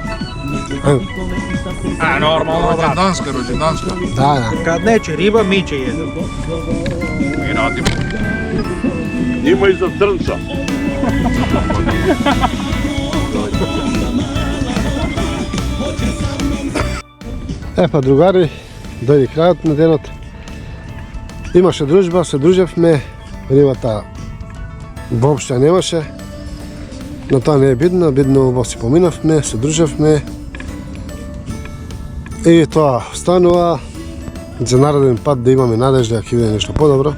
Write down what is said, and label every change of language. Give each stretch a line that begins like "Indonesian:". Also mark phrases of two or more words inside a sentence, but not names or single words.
Serbian: A, normalno, rođendanska. Da. Kad neće riba, mi će jedemo. Mi radimo. Ima i za crnca.
Macedonian: Pa другари, дојде крајот на денот. Имаше дружба, се дружевме, рибата воопшто немаше. Но тоа не е бидно, бидно убаво си поминавме, се дружевме. И тоа останува за нареден пат да имаме надежда дека ќе биде нешто подобро.